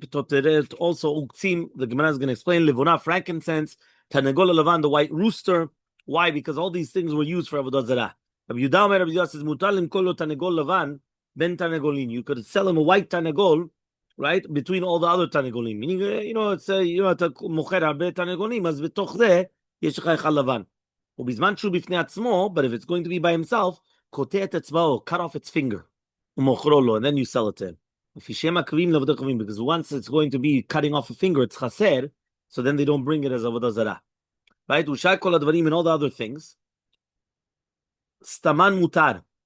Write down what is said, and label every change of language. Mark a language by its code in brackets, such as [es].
[en] Petoteret, also uktzim, the Gemara is going to explain. Livona, frankincense. Tanegol levan, the white rooster. Why? Because all these things were used for Avodah Zarah. Rabbi Yudah says, "Mutalim kolo tanegol levan ben tanegolin." You could sell him a white tanegol, right, between all the other tanegolim. Meaning, it's [he] אתה מוכר הרבה tanegolim, אז בתוך זה יש לך אחד לבן. ובזמן שהוא בפני עצמו, [en] but if it's going to be by himself, [he] קוטע את אצבעו, [en] cut off its finger, [he] ומוכרו לו, [en] and then you sell it to him. Because once it's going to be cutting off a finger, it's chaser, so then they don't bring it as Avodah Zarah. Right? Ushai kol advarim and all the other things. Staman mutar.